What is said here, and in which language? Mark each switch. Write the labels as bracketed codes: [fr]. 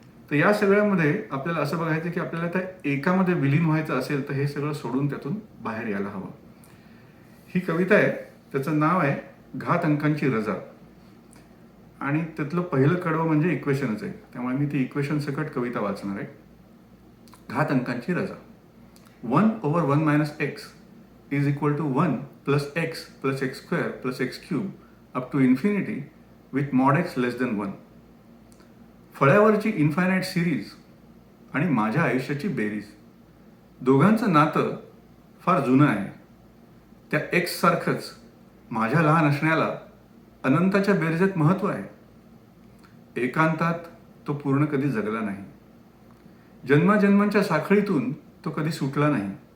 [mr] तर या सगळ्यामध्ये आपल्याला असं बघायचं की आपल्याला त्या एकामध्ये विलीन व्हायचं असेल तर हे सगळं सोडून त्यातून बाहेर यायला हवं. ही कविता आहे, त्याचं नाव आहे घात अंकांची रजा. आणि त्यातलं पहिलं कडवं म्हणजे इक्वेशनच आहे, त्यामुळे मी ती इक्वेशन सकट कविता वाचणार आहे. घात अंकांची रजा. [en] 1/1 - x is equal to 1 + x + x² + x³ up to infinity with mod x less than 1. [mr] फळ्यावरची infinite series आणि माझ्या आयुष्याची बेरीज. दोघांचं नातं फार जुनं आहे. त्या एक्स सारखंच माझ्या लहान असण्याला अनंताच्या बेरजेत महत्त्व आहे. एकांतात तो पूर्ण कधी जगला नाही. जन्माजन्मांच्या साखळीतून तो कधी सुटला नाही.